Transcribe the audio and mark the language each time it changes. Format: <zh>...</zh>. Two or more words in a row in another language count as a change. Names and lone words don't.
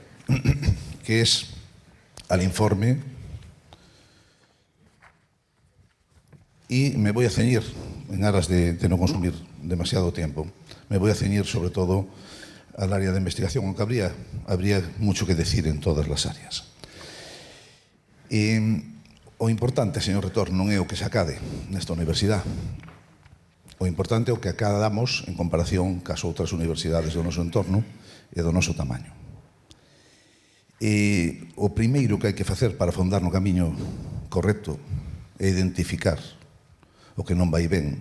<es>Que es al informe, y me voy a ceñir, en aras de no consumir demasiado tiempo, me voy a ceñir sobre todo al área de investigación, aunque habría mucho que decir en todas las áreas.</es> <gl>O importante, señor rector, non é o que se acade nesta universidade. O importante é o que acadamos en comparación cas outras universidades do noso entorno e do noso tamaño. E o primeiro que hai que facer para afondar no camiño correcto é identificar o que non vai ben.</gl>